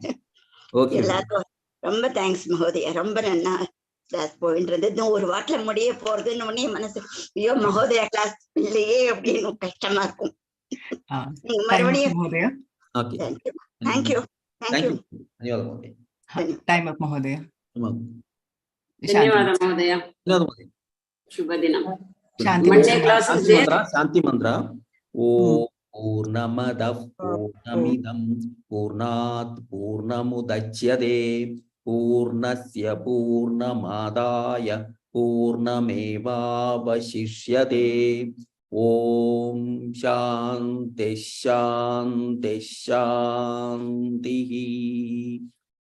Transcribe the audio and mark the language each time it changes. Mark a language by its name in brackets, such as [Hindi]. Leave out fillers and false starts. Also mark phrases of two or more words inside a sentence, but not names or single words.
[Tamil] எல்லாருக்கும் ரொம்ப தேங்க்ஸ் மகோதயா. ரொம்ப நன்னா கிளாஸ் போயின்றது. இன்னும் ஒரு வாரத்துல முடிய போறதுன்னு உடனே மனசு ஐயோ மகோதயா கிளாஸ் இல்லையே அப்படின்னு கஷ்டமா இருக்கும். நீங்க மறுபடியும் தேங்க்யூ. [English] time up மகோதயா. [Kannada] ಧನ್ಯವಾದ ಮಹೋದಯ. ಶುಭ ದಿನ. ಶಾಂತಿ ಮಂತ್ರ. [Sanskrit] ಓಂ ಪೂರ್ಣಮದಃ ಪೂರ್ಣಮಿದಂ ಪೂರ್ಣಾತ್ ಪೂರ್ಣಮುದಚ್ಯತೆ पूर्णस्य पूर्णमादाय पूर्णमेवावशिष्यते. ओम शांति शांति शांतिः. धन्यवादः. पुनर्मिलामः.